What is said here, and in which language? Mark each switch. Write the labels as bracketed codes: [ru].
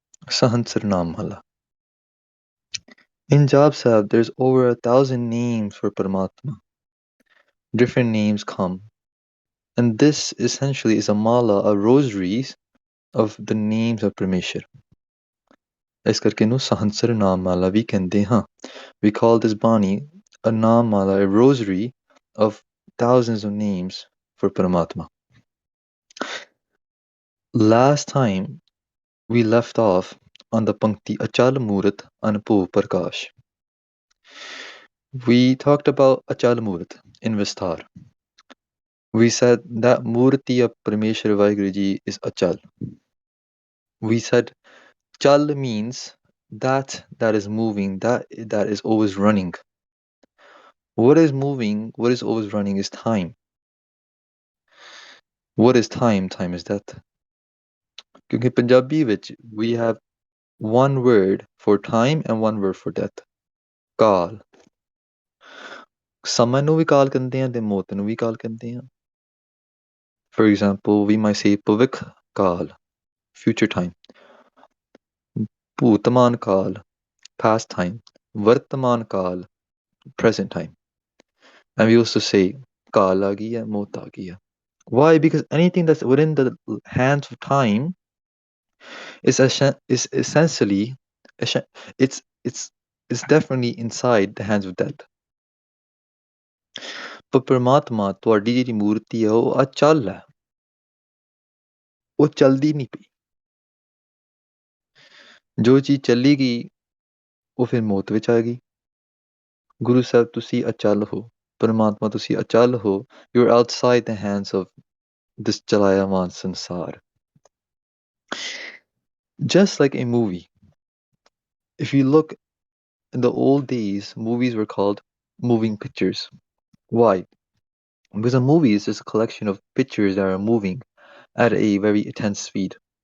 [en] Sahansar Naam Mala. In Jaap Sahib, there's over 1,000 names for Paramatma. Different names come. And this essentially is a mala, a rosaries of the names of Parmeshwar. [pa] ਇਸ ਕਰਕੇ ਇਹਨੂੰ ਸਹੰਸਰ ਨਾਮ ਮਾਲਾ ਵੀ ਕਹਿੰਦੇ ਹਾਂ. [en] We call this Bani a naam mala, a rosary of thousands of names for Paramatma. Last time we left off on the Pankti Achal Murat Anubhav Prakash. We talked about Achal Murat in Vistar. We said that Murti of Parameshwar Vaheguru Ji is Achal. We said Chal means that is moving, that is always running. What is moving, what is always running is time. What is time? Time is death. Because Punjabi which we have one word for time and one word for death. Kaal. [pa] Sama ਨੂੰ ਵੀ ਕਾਲ ਕਹਿੰਦੇ ਆ ਤੇ ਮੌਤ ਨੂੰ ਵੀ ਕਾਲ ਕਹਿੰਦੇ ਆ. [en] For example, we might say Pavik Kaal, future time. Bhutman Kaal, past time. Vartaman Kaal, present time. And we also say [pa] Kaal aa gayi hai, [en] maut aa gayi hai. Why? Because anything that's within the hands of time is essentially it's definitely inside the hands of death. [pa] ਪਰ ਪਰਮਾਤਮਾ ਤੁਹਾਡੀ ਜਿਹੜੀ ਮੂਰਤੀ ਹੈ ਉਹ ਅਚਲ ਹੈ, ਉਹ ਚਲਦੀ ਨਹੀਂ ਪਈ। ਜੋ ਚੀਜ਼ ਚੱਲੀ ਗਈ ਉਹ ਫਿਰ ਮੌਤ ਵਿੱਚ ਆ ਗਈ। ਗੁਰੂ ਸਾਹਿਬ ਤੁਸੀਂ ਅਚਲ ਹੋ, ਪਰਮਾਤਮਾ ਤੁਸੀਂ ਅਚਲ ਹੋ। [en] You are outside the hands of this ਚਲਾਇਆਮਾਨ ਸੰਸਾਰ। Just like a movie, if you look in the old days, movies were called moving pictures. Why? Because a movie is just a collection of pictures that are moving at a very intense speed.